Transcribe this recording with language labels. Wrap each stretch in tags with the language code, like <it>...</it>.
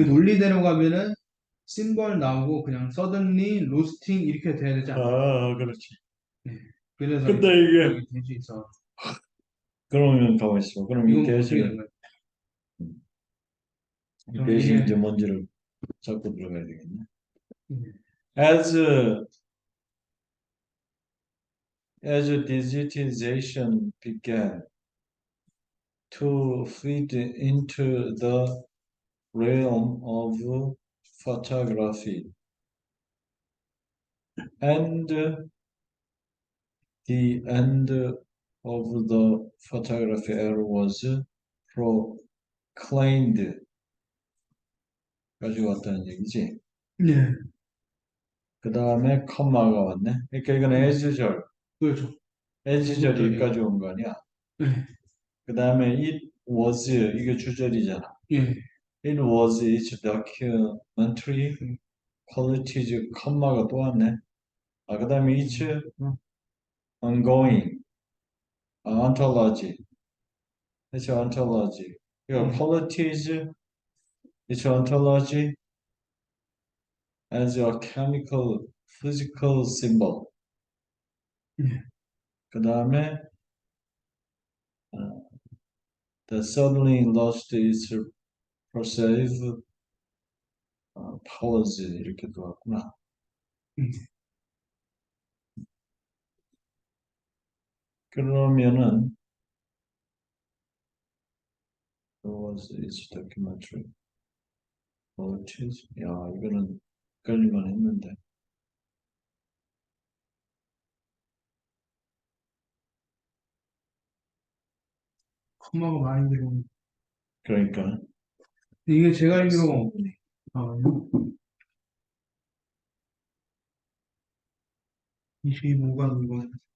<ko>논리대로 가면은 심벌 나오고 그냥</ko> <en>suddenly roasting</en> <ko>이렇게 돼야 되지 않나. 그렇지. 네. 그래서 근데 이제 이게 여기 돼지 있어. 그러면 가만 있어. 그럼 이 이건 어떻게 되는 대시를 거예요? 이 저는 대시 이제 이게 뭔지를 잡고 들어가야 되겠네. 음,</ko> <en>As as digitization began to feed into the realm of photography, and the end of the photography era was proclaimed.</en> <ko>가지고 왔다는 얘기지. 네, 그 다음에 컴마가 왔네. 그러니까 이건 네, as절, 그렇죠. as절이 계속적인. 여기까지 온 거 아니야. 네, 그 다음에</ko> <en>it was,</en> <ko>이게 주절이잖아. 예,</ko> <en>It was its documentary</en> <ko>음, qualities, 컴마가 또 왔네. 그 다음에 its 음,</ko> <en>ongoing, ontology, its ontology.</en> <ko>이거 예,</ko> <en>qualities, its ontology as a chemical, physical symbol.</en> <ko>예, 그 다음에</ko> <en>that suddenly lost its perceived powers</en> <ko>이렇게 들어왔구나. 음. 그러면은</ko> <en>was its documentary qualities.</en> <ko>야, 이거는 헷갈릴만 했는데. 컴마가 많이 들어오는. 그러니까 이게 제가 알기로, 어, 25가 이거.</ko>